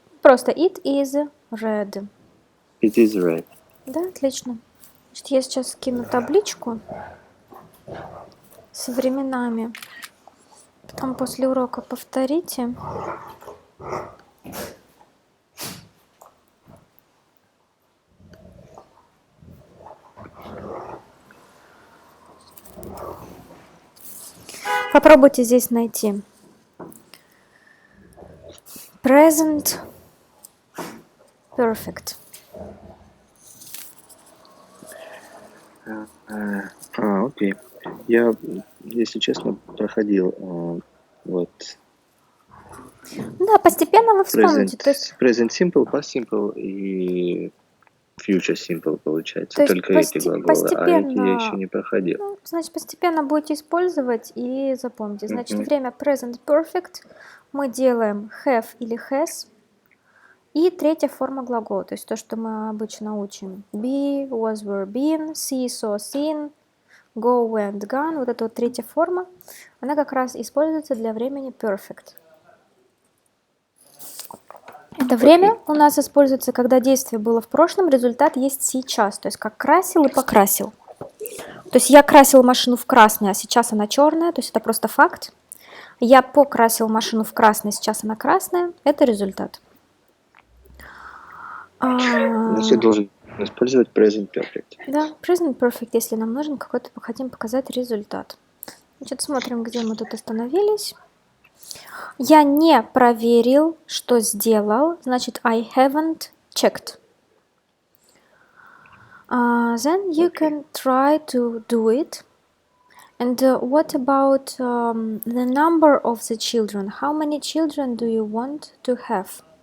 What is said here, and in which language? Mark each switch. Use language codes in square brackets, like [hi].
[en] Просто it is red. It is red. [ru] Да, отлично. Значит, я сейчас скину табличку с временами. Потом после урока повторите. Попробуйте здесь найти present perfect. Окей. Я, если честно, проходил вот Да, постепенно вы вспомните. Present simple, past simple и future simple получается. То есть только эти глаголы, а эти я еще не проходил. Ну, значит, постепенно будете использовать и запомните. Значит, время present perfect мы делаем have или has. И третья форма глагола, то есть то, что мы обычно учим. [en] Be, was, were, been, see, saw, seen, go, went, gone. [ru] Вот эта вот третья форма, она как раз используется для времени perfect. Это время у нас используется, когда действие было в прошлом, результат есть сейчас. То есть как красил и покрасил. То есть я красил машину в красный, а сейчас она черная. То есть это просто факт. Я покрасил машину в красный, сейчас она красная. Это результат. Значит, я должен использовать present perfect. Да, present perfect, если нам нужен какой-то, хотим показать результат. Значит, смотрим, где мы тут остановились. Я не проверил, что сделал. [en] Значит, I haven't checked. Then you can try to do it. And what about the number of the children? How many children do you want to have?